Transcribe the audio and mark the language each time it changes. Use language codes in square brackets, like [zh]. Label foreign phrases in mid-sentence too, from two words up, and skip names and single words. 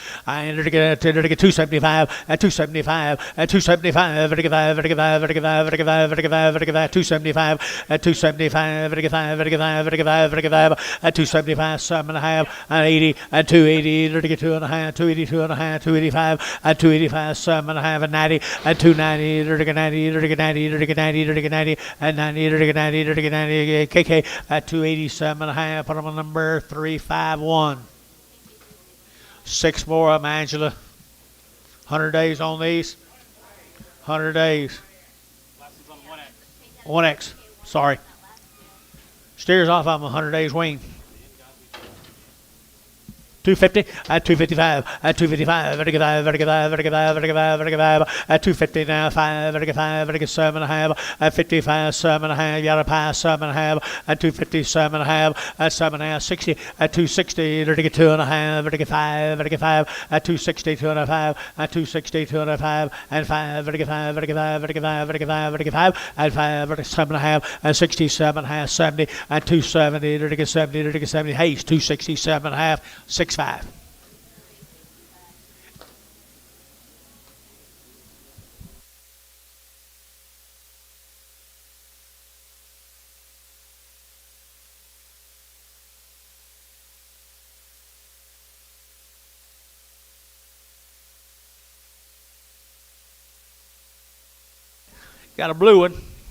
[en] I ended to get 275, at 275, at 275, at 5, at 5, at 5, at 5, at 5, at 5, 275, at 275, at 5, at 5, at 5, at 5, at 275, 7.5, at 80, at 280, at 2.5, 282 and a half, 285, at 285, 7.5, at 90, at 290, at 90, at 90, at 90, at 90, at 90, at 90, at 90, KK at 287.5. Put them on number 351. 6 more of them, Angela. 100 days on these. 100 days. Last one's on 1X. 1X. Sorry. Steers off of them 100 days wean. 250 at 255 at 255 at 5 at 5 at 5 at 5 at 5 at 250 now 5 at 5 at 7.5 at 55 7.5 yard pie 7.5 at 257 at 7.5 60 at 260 at 2.5 at 5 at 5 at 260 2.5 at 260 2.5 and 5 at 5 at 5 at 5 at 5 at 5 at 5 at 7.5 at 67.5 70 at 270 at 70 at 70 Hayes 267.5 6.5. Got a blue one.